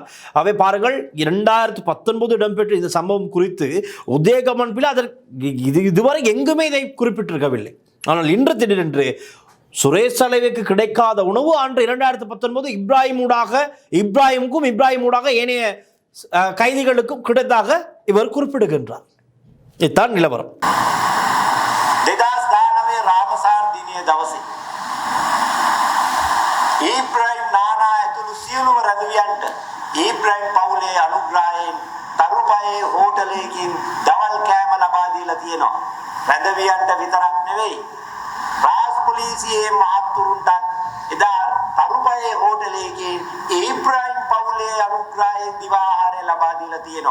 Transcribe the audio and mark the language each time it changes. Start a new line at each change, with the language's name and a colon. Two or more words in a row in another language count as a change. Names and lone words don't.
Tamil: அவை பாருங்கள், 2019 இடம்பெற்ற இந்த சம்பவம் குறித்து உதயகம்மன் பிள்ளை இதுவரை எங்குமே இதை குறிப்பிட்டிருக்கவில்லை. ஆனால் இன்று திடீரென்று சுரேஷ் சலேவுக்கு கிடைக்காத உணவு அன்று 2019 இப்ராஹிமுக்கும் ஊடாக ஏனைய கைதிகளுக்கும் கிடைத்தாக இவர் குறிப்பிடுகின்றார். இதுதான் நிலவரம்.
Sinhala: 2019 රාමසාර දිනයේ දවසේ ඊබ්‍රාහිම් නානා ඇතුළු සියලුම රැඳවියන්ට ඊබ්‍රාහිම් පවුලේ අනුග්‍රහයෙන් තරුපයේ හෝටලයකින් දවල් කෑම ලබා දීලා තියෙනවා. රැඳවියන්ට විතරක් නෙවෙයි, රාජ් පොලිසියේ මහත්තුරුන්ටත් එදා තරුපයේ හෝටලයකින් ඊබ්‍රාහිම් පවුලේ අනුග්‍රහයෙන් දිවා ආහාරය ලබා දීලා තියෙනවා.